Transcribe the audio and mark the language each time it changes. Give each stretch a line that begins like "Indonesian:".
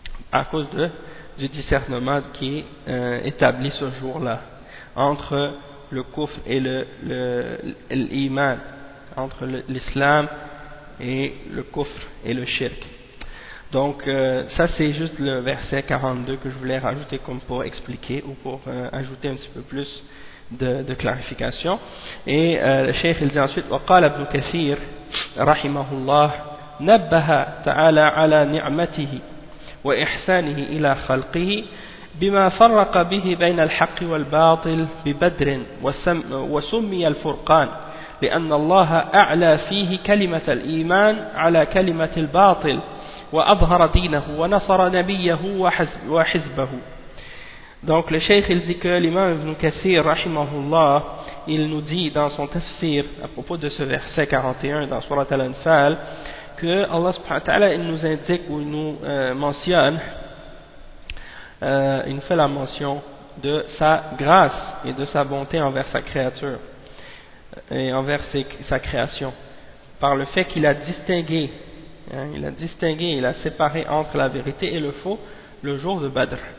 French: À cause de du discernement qui est établi ce jour-là, entre le kufr et l'iman, entre l'islam et le kufr et le shirk. Donc ça c'est juste le verset 42 que je voulais rajouter comme pour expliquer ou pour ajouter un petit peu plus de clarification. Et le cheikh il dit ensuite,
Arabic: « وقال ابن كثير رحمه الله نبه تعالى على نعمته وإحسانه إلى خلقه بما فرق به بين الحق والباطل ببدر وسمي الفرقان لأن الله أعلى فيه كلمة الإيمان على كلمة الباطل وأظهر دينه ونصر نبيه وحزبه.
French: Donc le cheikh il dit que l'imam Ibn Kathir رحمه الله il nous dit dans son tafsir à propos de ce verset 41 dans Surat Al-Anfal que Allah subhanahu wa ta'ala il nous indique ou il nous mentionne, il nous fait la mention de sa grâce et de sa bonté envers sa créature et envers sa création par le fait qu'il a distingué, il a séparé entre la vérité et le faux le jour de Badr.